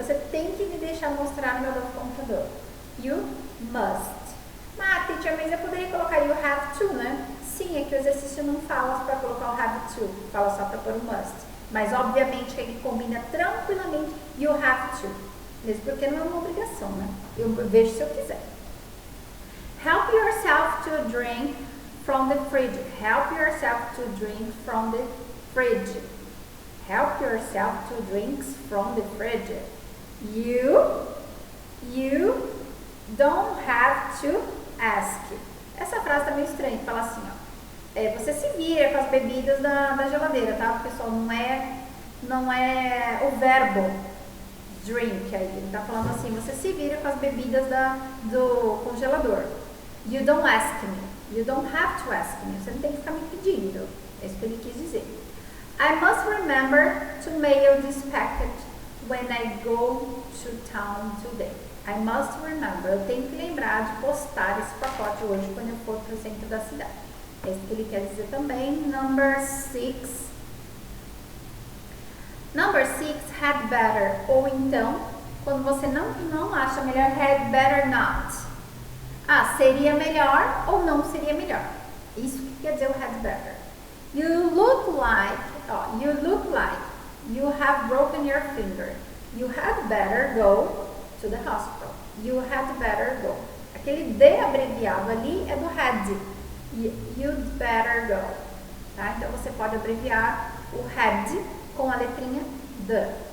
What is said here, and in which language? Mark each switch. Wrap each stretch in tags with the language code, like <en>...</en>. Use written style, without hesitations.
<pt>Você tem que me deixar mostrar meu novo computador.</pt> <en>You must.</en> <pt>Ah, teacher, mas eu poderia colocar</pt> <en>you have to,</en> <pt>né? Sim, é que o exercício não fala para colocar o have to, fala só para pôr o must. Mas obviamente que ele combina tranquilamente</pt> <en>you have to.</en> <pt>Mesmo porque não é uma obrigação, né? Eu vejo se eu quiser.</pt> <en>Help yourself to drink from the fridge. Help yourself to drink from the fridge. Help yourself to drink from the fridge. You don't have to ask.</en> <pt>Essa frase tá meio estranha, fala assim, ó. Você se vira com as bebidas da geladeira, tá? Pessoal, não é o verbo drink aí. Ele tá falando assim, você se vira com as bebidas do congelador.</pt> <en>You don't ask me.</en> <pt>You don't have to ask me. Você não tem que ficar me pedindo. É isso que ele quis dizer.</pt> <en>I must remember to mail this packet when I go to town today. I must remember.</en> <pt>Eu tenho que lembrar de postar esse pacote hoje quando eu for para o centro da cidade. É isso que ele quer dizer também.</pt> <en>Number 6.</en> <pt>Number 6, had better. Ou então, quando você não acha melhor, had better not. Seria melhor ou não seria melhor. Isso que quer dizer o had better.</pt> <en>You look like you have broken your finger. You had better go to the hospital. You had better go.</en> <pt>Aquele D abreviado ali é do had.</pt> <en>You'd better go.</en> <pt>Tá? Então você pode abreviar o had com a letrinha the.</pt>